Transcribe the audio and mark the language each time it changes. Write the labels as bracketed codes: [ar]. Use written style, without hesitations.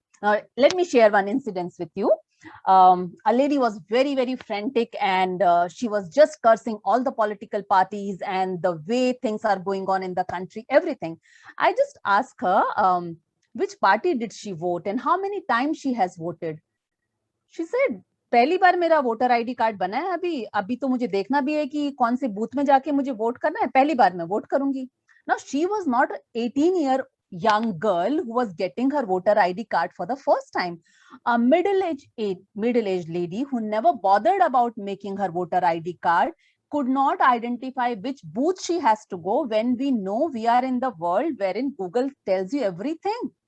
[en] Now, let me share one incident with you. A lady was very, very frantic, and she was just cursing all the political parties and the way things are going on in the country, everything. I just asked her, which party did she vote and how many times she has voted? She said, [hi] पहली बार मेरा voter ID card बना है अभी तो मुझे देखना भी है कि कौन से बूथ में जाके मुझे वोट करना है. पहली बार मैं वोट करूंगी. [en] Now, she was not an 18-year young girl who was getting her voter ID card for the first time. A middle-aged lady who never bothered about making her voter ID card could not identify which booth she has to go, when we know we are in the world wherein Google tells you everything.